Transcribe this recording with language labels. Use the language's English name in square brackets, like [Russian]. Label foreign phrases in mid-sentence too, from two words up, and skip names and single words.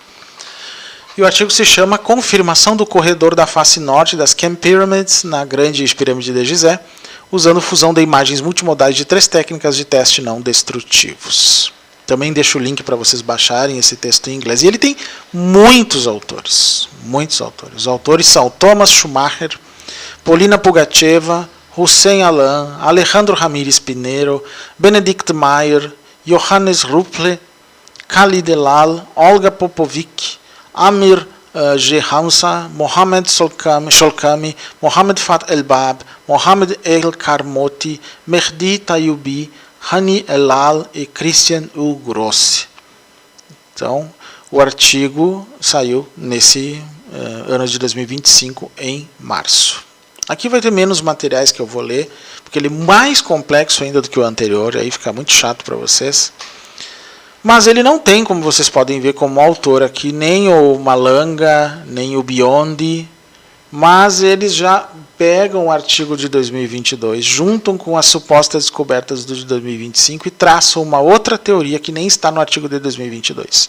[Portuguese] E o artigo se chama Confirmação do corredor da face norte das Camp Pyramids na Grande Pirâmide de Gizé, usando fusão de imagens multimodais de 3 técnicas de teste não destrutivos. Também deixo o link para vocês baixarem esse texto em inglês. E ele tem muitos autores. Muitos autores. Os autores são Thomas Schumacher, Polina Pugacheva, Hussein Alan, Alejandro Ramírez Pinheiro, Benedict Mayer, Johannes Rupple, Khalid Elal, Olga Popovic, Amir G. Hamza, Mohamed Sholkami, Mohamed Fat El-Bab, Mohamed El-Karmoti, Mehdi Tayubi, Hani Elal e Christian U. Grossi. Então, o artigo saiu nesse ano de 2025, em março. Aqui vai ter menos materiais que eu vou ler, porque ele é mais complexo ainda do que o anterior, aí fica muito chato para vocês. Mas ele não tem, como vocês podem ver como autor aqui, nem o Malanga, nem o Biondi, mas eles já pegam o artigo de 2022, juntam com as supostas descobertas do de 2025 e traçam uma outra teoria que nem está no artigo de 2022.